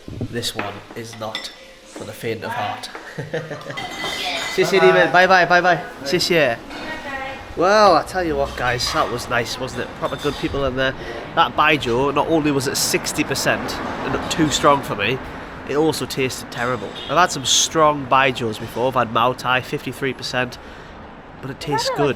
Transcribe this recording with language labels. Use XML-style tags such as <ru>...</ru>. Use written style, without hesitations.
<en>This one is not for the faint of heart.</en> <zh>谢谢你们，拜拜拜拜，谢谢。</zh> <en>Well, I tell you what, guys, that was nice, wasn't it? Proper good people in there. That baijiu, not only was it 60% and too strong for me, it also tasted terrible. I've had some strong baijius before. I've had Mao Tai, 53%, but it tastes good.</en>